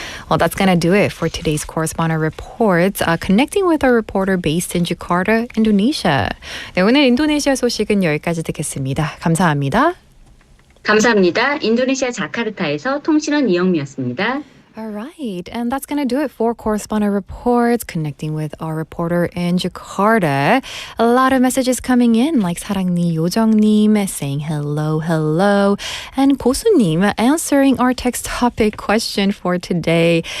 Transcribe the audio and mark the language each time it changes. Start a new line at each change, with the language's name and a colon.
English: Well, that's going to do it for today's Correspondent Reports. Connecting with our reporter based in Jakarta, Indonesia.
Korean: 네, 오늘 인도네시아 소식은 여기까지 듣겠습니다. 감사합니다. 감사합니다. 인도네시아 자카르타에서 통신원 이영미였습니다.
English: All right, and that's going to do it for Correspondent Reports, connecting with our reporter in Jakarta. A lot of messages coming in, like 사랑니 요정님 saying hello, hello, and 고수님 answering our text topic question for today.